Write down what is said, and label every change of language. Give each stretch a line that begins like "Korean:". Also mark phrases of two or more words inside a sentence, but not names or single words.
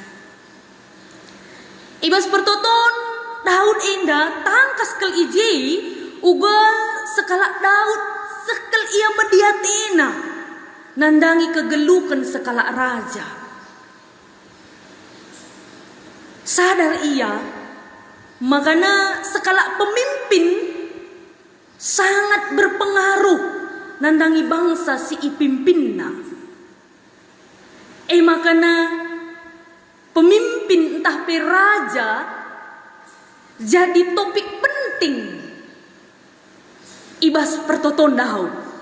Batak Karo: ibas pertoton Daud enda tangkas kel iji uga sekala Daud sekel ia mediatina nandangi kegelukan sekala raja Sadar ia, makanya skala pemimpin
Indonesian: sangat berpengaruh
Batak Karo: nandangi bangsa si ipimpinna. Makanya pemimpin entah pe raja jadi
Indonesian: topik penting
Batak Karo: ibas pertoton Daud.